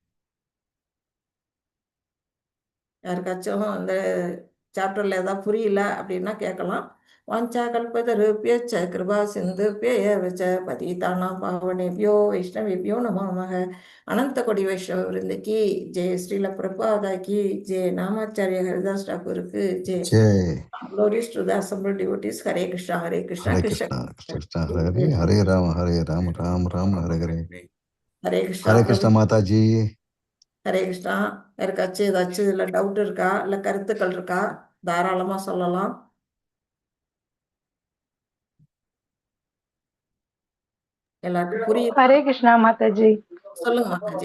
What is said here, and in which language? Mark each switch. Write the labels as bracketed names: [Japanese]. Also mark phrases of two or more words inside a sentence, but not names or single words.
[Tamil] யாருக்காச்சும் இந்த சாப்டரில் ஏதாவது புரியல அப்படின்னா கேட்கலாம். [Sanskrit] वाञ्छा कल्पतरुभ्यश्च कृपा सिन्धुभ्य एव च पतितानां पावनेभ्यो वैष्णवेभ्यो नमो नमः. [Tamil] அனந்த கொடி வைஷ்ணவ விருந்துக்கு ஜெய. [Hindi] श्रील प्रभुपाद की जय. [Tamil] நாமாச்சாரிய ஹரிதாஸ் டாக்கூருக்கு ஜெய. ஜெய். [English] Glories to the assembled devotees. [Sanskrit] हरे कृष्ण हरे कृष्ण, ஹரே Krishna कृष्ण कृष्ण हरे हरे हरे राम हरे राम राम राम हरे हरे. हरे कृष्ण. हरे कृष्ण माताजी. हरे कृष्ण. [Tamil] யாருக்காச்சும் ஏதாச்சும் இதில் டவுட் இருக்கா, இல்லை கருத்துக்கள் இருக்கா, தாராளமாக சொல்லலாம். எல்லாருக்கும் புரியுது. [Sanskrit] हरे कृष्ण माताजी. [Tamil] சொல்லுங்க மாதாஜி.